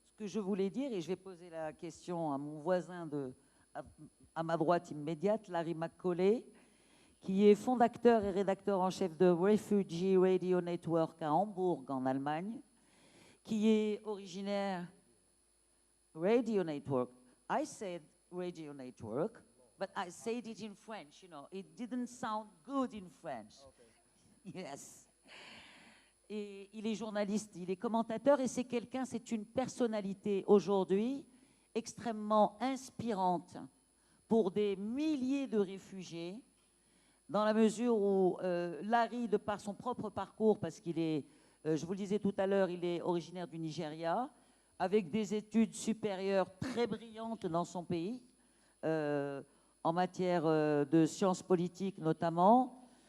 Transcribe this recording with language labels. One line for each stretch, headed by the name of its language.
French: Ce que je voulais dire, et je vais poser la question à mon voisin à ma droite immédiate, Larry McCauley, qui est fondateur et rédacteur en chef de Refugee Radio Network à Hambourg, en Allemagne, qui est originaire Radio Network.
English: I said Radio Network, but I said it in French, you know. It didn't sound good in French. Okay. Yes.
French: Et il est journaliste, il est commentateur et c'est une personnalité aujourd'hui extrêmement inspirante pour des milliers de réfugiés, dans la mesure où Larry, de par son propre parcours, parce qu'il est, je vous le disais tout à l'heure, il est originaire du Nigeria, avec des études supérieures très brillantes dans son pays, en matière de sciences politiques notamment.